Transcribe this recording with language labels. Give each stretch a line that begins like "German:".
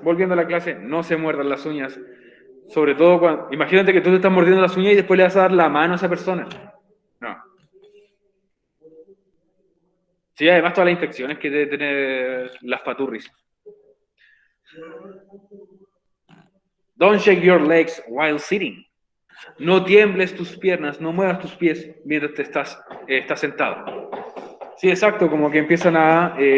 Spanish: Volviendo a la clase, no se muerdan las uñas. Sobre todo cuando, imagínate que tú te estás mordiendo las uñas y después le vas a dar la mano a esa persona. No. Sí, además todas las infecciones que debe tener las paturris.
English: Don't shake your legs while sitting.
Spanish: No tiembles tus piernas, no muevas tus pies mientras te estás sentado. Sí, exacto, como que empiezan a...